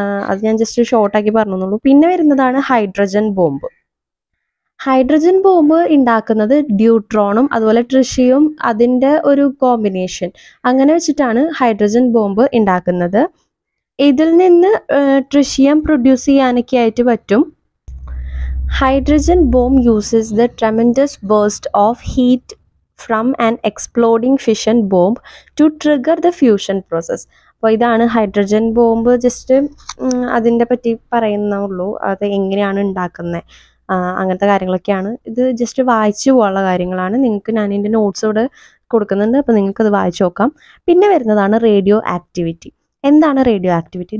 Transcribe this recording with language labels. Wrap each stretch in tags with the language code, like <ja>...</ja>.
<ml>അത് ഞാൻ ജസ്റ്റ് ഷോർട്ടാക്കി പറഞ്ഞെന്നുള്ളൂ. പിന്നെ വരുന്നതാണ് ഹൈഡ്രജൻ ബോംബ്. ഹൈഡ്രജൻ ബോംബ് ഉണ്ടാക്കുന്നത് ഡ്യൂട്രോണും അതുപോലെ ട്രിഷിയും അതിൻ്റെ ഒരു കോമ്പിനേഷൻ അങ്ങനെ വെച്ചിട്ടാണ് ഹൈഡ്രജൻ ബോംബ് ഉണ്ടാക്കുന്നത്. ഇതിൽ നിന്ന് ട്രിഷിയം പ്രൊഡ്യൂസ് ചെയ്യാനൊക്കെ ആയിട്ട് പറ്റും.</ml> <en>Hydrogen bomb uses the tremendous burst of heat from an exploding fission bomb to trigger the fusion process.</en> <ml>അപ്പോൾ ഇതാണ് ഹൈഡ്രജൻ ബോംബ്. ജസ്റ്റ് അതിൻ്റെ പറ്റി പറയുന്നുള്ളൂ, അത് എങ്ങനെയാണ് ഉണ്ടാക്കുന്നത്, അങ്ങനത്തെ കാര്യങ്ങളൊക്കെയാണ്. ഇത് ജസ്റ്റ് വായിച്ചു പോകാനുള്ള കാര്യങ്ങളാണ്. നിങ്ങൾക്ക് ഞാൻ എൻ്റെ നോട്ട്സ് ഇവിടെ കൊടുക്കുന്നുണ്ട്, അപ്പോൾ നിങ്ങൾക്കത് വായിച്ചു നോക്കാം. പിന്നെ വരുന്നതാണ് റേഡിയോ ആക്ടിവിറ്റി. എന്താണ് റേഡിയോ ആക്ടിവിറ്റി?</ml>